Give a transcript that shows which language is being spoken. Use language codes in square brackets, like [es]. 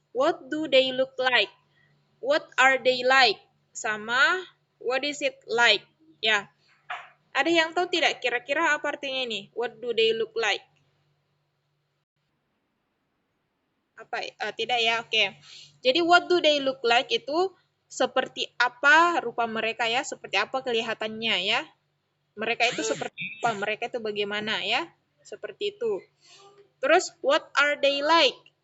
[en] What do they look like? What are they like? [id] Sama [en] what is it like? [id] Ya, ada yang tahu tidak kira-kira apa artinya ini? [en] What do they look like? [id] Apa tidak ya? Oke. Jadi [en] what do they look like [id] itu seperti apa rupa mereka ya, seperti apa kelihatannya ya. Mereka itu seperti apa? Mereka itu bagaimana ya? Seperti itu. Terus [en] what are they like?